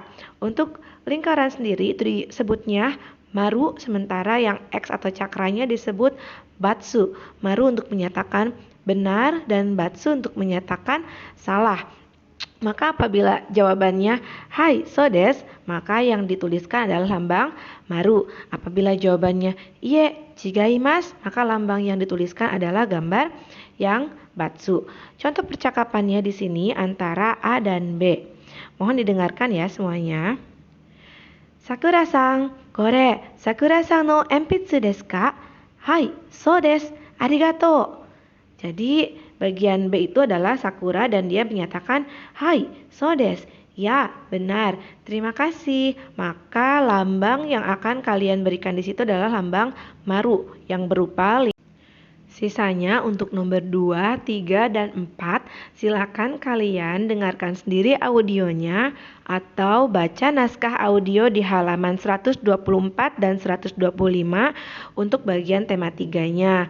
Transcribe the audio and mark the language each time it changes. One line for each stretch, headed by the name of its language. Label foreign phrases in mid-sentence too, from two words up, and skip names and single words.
Indonesian: Untuk lingkaran sendiri itu disebutnya maru, sementara yang X atau cakranya disebut batsu. Maru untuk menyatakan benar dan batsu untuk menyatakan salah. Maka apabila jawabannya
Japanese: はい そうです,
Indonesian: maka yang dituliskan adalah lambang maru. Apabila jawabannya
Japanese: いいえ ちがいます,
Indonesian: maka lambang yang dituliskan adalah gambar yang batsu. Contoh percakapannya di sini antara A dan B. Mohon didengarkan ya semuanya.
Japanese: さくらさん、これ、さくらさんのえんぴつですか? はい、そうです。ありがとう.
Indonesian: Jadi bagian B itu adalah Sakura dan dia menyatakan,
Japanese: "はい、そうです."
Indonesian: Ya, benar. Terima kasih. Maka lambang yang akan kalian berikan di situ adalah lambang maru yang berupa sisanya untuk nomor 2, 3, dan 4, silakan kalian dengarkan sendiri audionya atau baca naskah audio di halaman 124 dan 125 untuk bagian tema 3-nya.